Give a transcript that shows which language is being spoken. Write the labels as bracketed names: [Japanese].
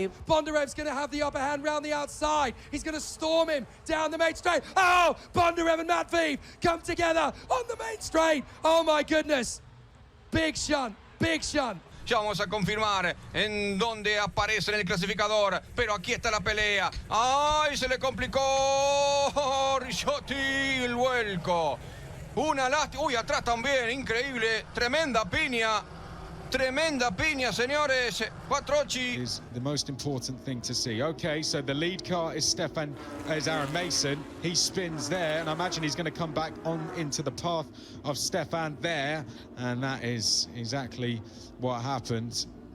[English] Bondarev's going to have the upper hand round the outside. He's going to storm him down the main straight. Oh, Bondarev and Matt Vive come together on the main straight. Oh my goodness. Big shunt, big shunt. [Spanish] Ya vamos a confirmar en dónde aparece en el clasificador, pero aquí está la pelea. ¡Ay, se le complicó! Ricciotti, el vuelco. Una lástima. Uy, atrás también, increíble. Tremenda piña, señores. Quattrocchi. [English] Is the most important thing to see. Okay, so the lead car is Aaron Mason. He spins there, and I imagine he's going to come back on into the path of Stefan there, and that is exactly what happened.